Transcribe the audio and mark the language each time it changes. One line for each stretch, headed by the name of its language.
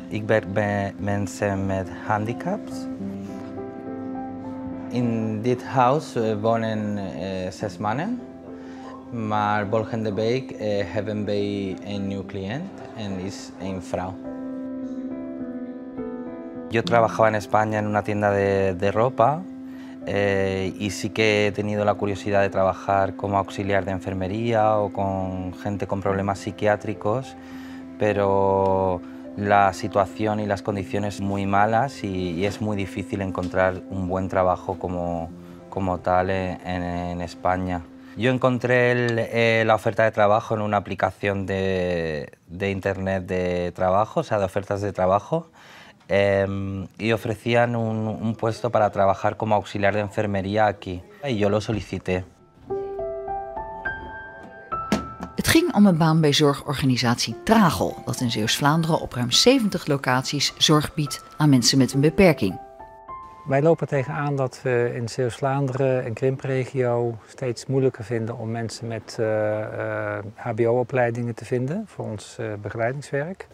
Dutch: Ik werk bij mensen met handicaps. In dit huis wonen 6 mannen. Maar volgende week hebben wij een nieuw cliënt en is een vrouw.
Spanish: Yo trabajaba en España en una tienda de ropa y sí que he tenido la curiosidad de trabajar como auxiliar de enfermería o con gente con problemas psiquiátricos, pero la situación y las condiciones muy malas y es muy difícil encontrar un buen trabajo como tal en España. Yo encontré la oferta de trabajo en una aplicación de internet de trabajo, o sea, de ofertas de trabajo, y ofrecían un puesto para trabajar como auxiliar de enfermería aquí. Y yo lo solicité.
Dutch: Het ging om een baan bij zorgorganisatie Tragel, dat in Zeeuws-Vlaanderen op ruim 70 locaties zorg biedt aan mensen met een beperking. Wij lopen tegenaan dat we in Zeeuws-Vlaanderen en Krimpregio steeds moeilijker vinden om mensen met hbo-opleidingen te vinden voor ons begeleidingswerk.